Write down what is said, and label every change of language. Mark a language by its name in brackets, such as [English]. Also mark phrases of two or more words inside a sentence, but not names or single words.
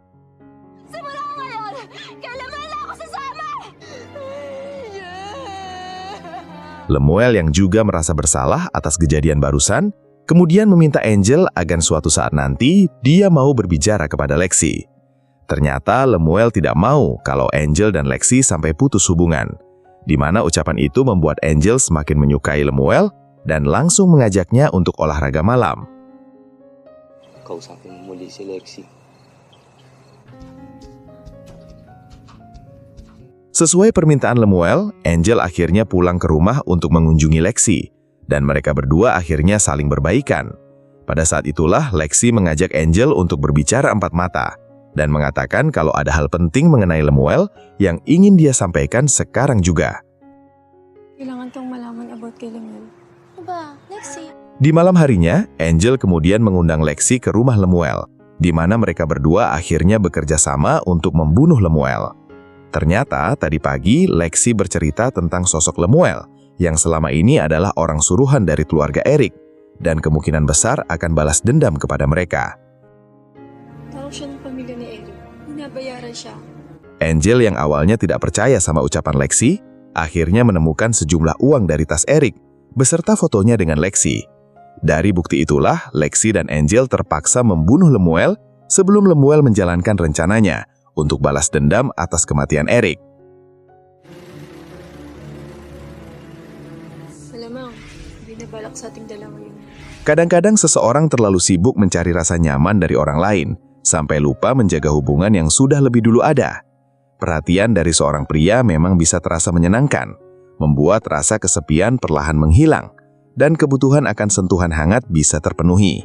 [Indonesian] Lemuel yang juga merasa bersalah atas kejadian barusan, kemudian meminta Angel agar suatu saat nanti dia mau berbicara kepada Lexi. Ternyata Lemuel tidak mau kalau Angel dan Lexi sampai putus hubungan, di mana ucapan itu membuat Angel semakin menyukai Lemuel dan langsung mengajaknya untuk olahraga malam. [Filipino] Kausapin mo muli si Lexi. [Indonesian] Sesuai permintaan Lemuel, Angel akhirnya pulang ke rumah untuk mengunjungi Lexi, dan mereka berdua akhirnya saling berbaikan. Pada saat itulah Lexi mengajak Angel untuk berbicara empat mata, dan mengatakan kalau ada hal penting mengenai Lemuel yang ingin dia sampaikan sekarang juga. [Filipino] Kailangan tong malaman about kay Lemuel. Ba, Lexi? [Indonesian] Di malam harinya, Angel kemudian mengundang Lexi ke rumah Lemuel, di mana mereka berdua akhirnya bekerja sama untuk membunuh Lemuel. Ternyata tadi pagi Lexi bercerita tentang sosok Lemuel yang selama ini adalah orang suruhan dari keluarga Eric dan kemungkinan besar akan balas dendam kepada mereka. [Filipino] Tawag siya ng pamilya ni Eric. Binabayaran siya. [Indonesian] Angel yang awalnya tidak percaya sama ucapan Lexi, akhirnya menemukan sejumlah uang dari tas Eric beserta fotonya dengan Lexi. Dari bukti itulah Lexi dan Angel terpaksa membunuh Lemuel sebelum Lemuel menjalankan rencananya untuk balas dendam atas kematian Eric. [Filipino] Malamang, binabalak sa ating dalawa yun. [Indonesian] Kadang-kadang seseorang terlalu sibuk mencari rasa nyaman dari orang lain, sampai lupa menjaga hubungan yang sudah lebih dulu ada. Perhatian dari seorang pria memang bisa terasa menyenangkan, membuat rasa kesepian perlahan menghilang, dan kebutuhan akan sentuhan hangat bisa terpenuhi.